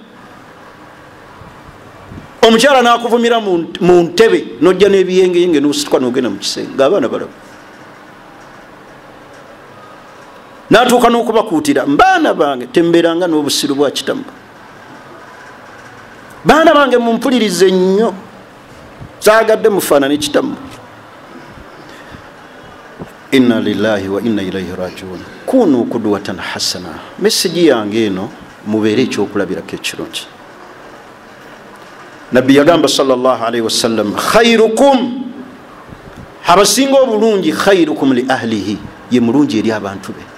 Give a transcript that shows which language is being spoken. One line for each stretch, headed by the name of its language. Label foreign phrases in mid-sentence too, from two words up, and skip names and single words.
Ganda: Omukyala n'akuvumira mu ntebe n'ojja n'ebiyengeyenge n'osituka n'ogenda mu kisenge ng'abaana balaba. N'atuuka n'okubakuutira, baana bange tembeeranga n'obusiru bwa kitamu, baana bange mumpulirize nnyo, saagadde mufaanane kitamu.
Arabic: إنا لله وإنا إليه راجعون. كونوا قدوة حسنة.
Ganda: Meseji yange eno mubeere ekyokulabirako ekirungi. Nabbi yagamba
Arabic: صلى الله عليه وسلم خيركم,
Ganda: abasinga obulungi,
Arabic: خيركم لأهله,
Ganda: ye mulungi eri abantu be.